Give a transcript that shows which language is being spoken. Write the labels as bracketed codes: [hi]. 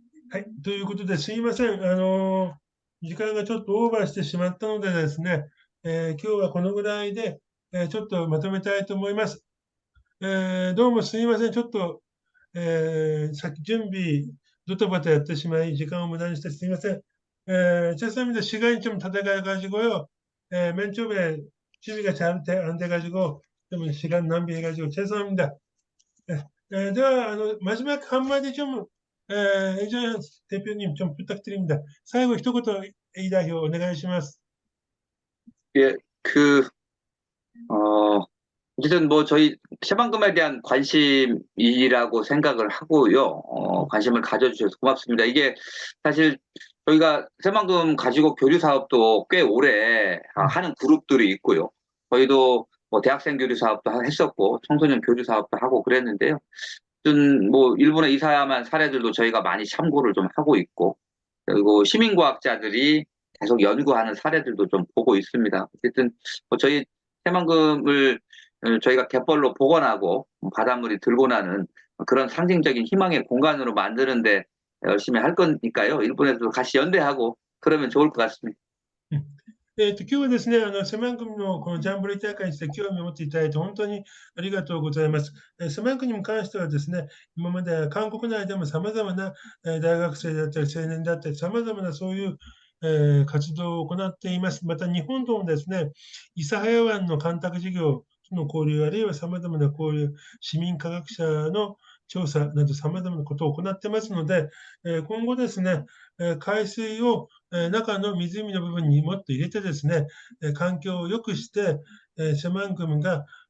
[ja] はい、ということですいません。時間がちょっとオーバーしてしまったのでですね、今日はこのぐらいで、ちょっとまとめたいと思います。どうもすいません。ちょっと、さっき準備、ドタバタやってしまい、時間を無駄にしてすいません。 [ko] 죄송합니다. 시간이 좀 다 돼가지고요. 맨 처음에 준비가 잘 안 돼가지고 좀 시간 낭비해가지고 죄송합니다. 자, 마지막 한마디 좀 이제 대표님 좀 부탁드립니다. [ja] 最後一言、イ代表お願いします。 [ko] 예, 어쨌든 뭐 저희 새만금에 대한 관심이라고 생각을 하고요. 관심을 가져주셔서 고맙습니다. 이게 사실 저희가 새만금 가지고 교류 사업도 꽤 오래 하는 그룹들이 있고요. 저희도 뭐 대학생 교류 사업도 했었고 청소년 교류 사업도 하고 그랬는데요. 뭐 일본에 이사야만 사례들도 저희가 많이 참고를 좀 하고 있고, 그리고 시민과학자들이 계속 연구하는 사례들도 좀 보고 있습니다. 어쨌든 뭐 저희 새만금을 저희가 갯벌로 복원하고 바닷물이 들고 나는 그런 상징적인 희망의 공간으로 만드는데 열심히 할 거니까요. 일본에도 같이 연대하고 그러면 좋을 것 같습니다. [ja] 今日はですね、セマン君のこのジャンボリー大会について興味を持っていただいて本当にありがとうございます。セマン君に関してはですね、今まで韓国内でも様々な大学生だったり青年だったり様々なそういう活動を行っています。また日本ともですね、諫早湾の干拓事業との交流、あるいは様々なこういう市民科学者の調査など様々なことを行ってますので、今後ですね、海水を中の湖の部分にもっと入れてですね、環境を良くして、セマン組が